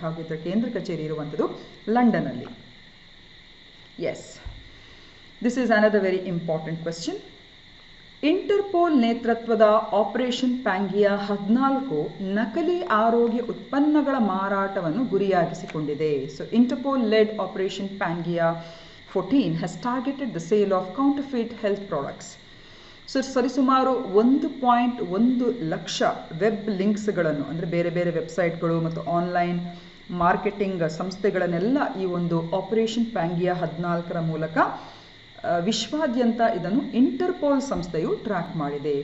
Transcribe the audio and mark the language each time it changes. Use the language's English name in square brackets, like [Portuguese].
[Kannada] ಹಾಗೂ ಇದರ ಕೇಂದ್ರ ಕಚೇರಿ ಇರುವಂಥದ್ದು ಲಂಡನ್ನಲ್ಲಿ. [English] Yes, this is another very important question. [Kannada] Interpol ನೇತೃತ್ವದ ಆಪರೇಷನ್ ಪ್ಯಾಂಗಿಯಾ 14 ನಕಲಿ ಆರೋಗ್ಯ ಉತ್ಪನ್ನಗಳ ಮಾರಾಟವನ್ನು ಗುರಿಯಾಗಿಸಿಕೊಂಡಿದೆ. [English] So Interpol led operation Pangea 14 has targeted the sale of counterfeit health products. [Kannada] So ಸರಿಸುಮಾರು 1.1 ಲಕ್ಷ ವೆಬ್ ಲಿಂಕ್ಸ್ಗಳನ್ನು, ಅಂದರೆ ಬೇರೆ ಬೇರೆ ವೆಬ್ಸೈಟ್ಗಳು ಮತ್ತು ಆನ್ಲೈನ್ ಮಾರ್ಕೆಟಿಂಗ್ ಸಂಸ್ಥೆಗಳನ್ನೆಲ್ಲ ಈ ಒಂದು ಆಪರೇಷನ್ ಪ್ಯಾಂಗಿಯಾ 14ರ ಮೂಲಕ ವಿಶ್ವಾದ್ಯಂತ ಇದನ್ನು ಇಂಟರ್ಪೋಲ್ ಸಂಸ್ಥೆಯು ಟ್ರ್ಯಾಕ್ ಮಾಡಿದೆ.